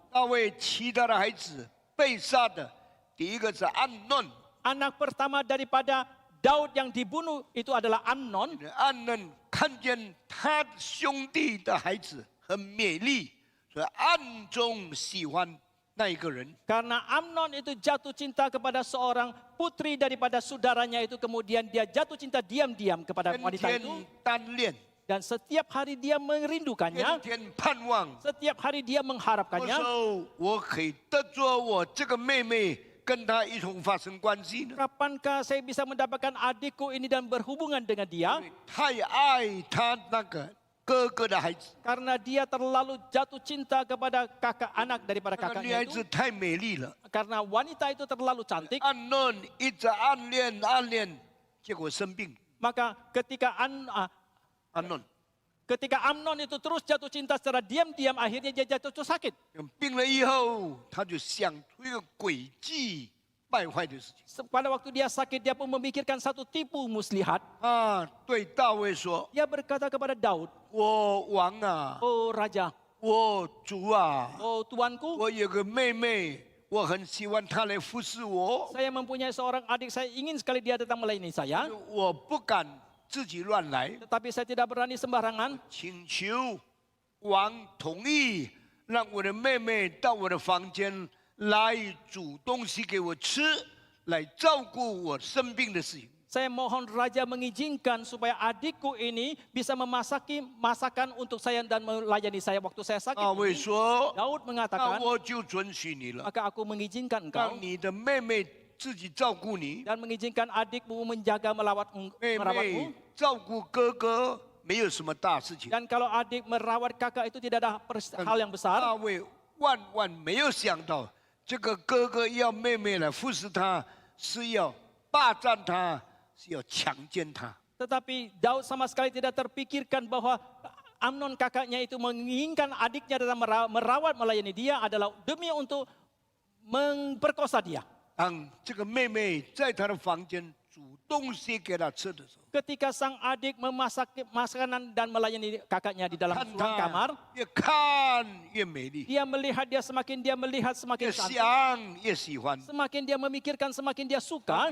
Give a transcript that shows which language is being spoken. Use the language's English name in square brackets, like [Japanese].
[Chinese] 大卫其他的孩子被杀的，第一个是暗嫩， [Indonesian] Anak pertama daripada Daud yang dibunuh itu adalah Amnon. [Chinese] 暗嫩看见他兄弟的孩子很美丽，所以暗中喜欢那一个人。 [Indonesian] Karena Amnon itu jatuh cinta kepada seorang putri daripada saudaranya itu, kemudian dia jatuh cinta diam-diam kepada [Chinese] 天 [Indonesian] wanita [Chinese] 天 [Indonesian] itu. [Chinese] 单恋， [Indonesian] Dan setiap hari dia merindukannya, [Chinese] 天天盼望。 [Indonesian] setiap hari dia [Chinese] 我 [Indonesian] mengharapkannya. [Chinese] 说我可以得着我这个妹妹，跟她一同发生关系呢？ [Indonesian] Kapankah saya bisa mendapatkan adikku ini dan berhubungan dengan dia? [Chinese] 因为太爱她那个哥哥的孩子， [Indonesian] Karena dia terlalu jatuh cinta kepada kakak anak daripada [Chinese] 那个女孩 [Indonesian] kakaknya [Chinese] 子 [Indonesian] itu. [Chinese] 太美丽了。 [Indonesian] Karena wanita itu terlalu cantik. [Chinese] 暗嫩一直暗恋，结果生病。 [Indonesian] Maka ketika [Chinese] 暗嫩 [Indonesian] Amnon itu terus jatuh cinta secara diam-diam, akhirnya dia jatuh sakit. [Chinese] 病了以后，他就想出一个诡计败坏的事情。 [Indonesian] Pada waktu dia sakit, dia pun memikirkan satu tipu muslihat. [Chinese] 对大卫说 [Indonesian] Dia berkata kepada Daud, [Chinese] 我王啊， [Indonesian] "Oh raja, [Chinese] 我主啊， [Indonesian] oh tuanku, [Chinese] 我有个妹妹，我很喜欢她来服侍我， [Indonesian] saya mempunyai seorang adik, saya ingin sekali dia datang melayani saya. [Chinese] 我不敢自己乱来， [Indonesian] Tetapi saya tidak berani sembarangan. [Chinese] 请求王同意，让我的妹妹到我的房间来煮东西给我吃，来照顾我生病的事情。 [Indonesian] Saya mohon raja mengizinkan supaya adikku ini bisa memasaki masakan untuk saya dan melayani saya waktu saya sakit. [Chinese] 大卫 [Indonesian] ini." [Chinese] 说 [Indonesian] Daud：“ [Chinese] 那 [Indonesian] mengatakan, [Chinese] 我就准许你了， [Indonesian] maka aku mengizinkan engkau [Chinese] 让你的妹妹自己照顾你， [Indonesian] dan mengizinkan adikmu menjaga [Chinese] 妹 [Indonesian] merawatmu. [Chinese] 妹照顾哥哥没有什么大事情。 [Indonesian] Dan kalau adik merawat kakak itu tidak ada hal yang besar. [Chinese] 大卫万万没有想到，这个哥哥要妹妹来服侍他，是要霸占他，是要强奸他。 [Indonesian] Tetapi Daud sama sekali tidak terpikirkan bahwa Amnon kakaknya itu menginginkan adiknya dalam merawat melayani dia adalah demi untuk memperkosa dia. [Chinese] 当这个妹妹在他的房间煮东西给他吃的时候， [Indonesian] Ketika sang adik memasak makanan dan melayani kakaknya di dalam [Chinese] 看 [Indonesian] ruang kamar, [Chinese] 他越看越美丽， [Indonesian] dia melihat semakin [Chinese] 越 [Indonesian] cantik, [Chinese] 想越喜欢。 [Indonesian] semakin dia memikirkan semakin dia suka.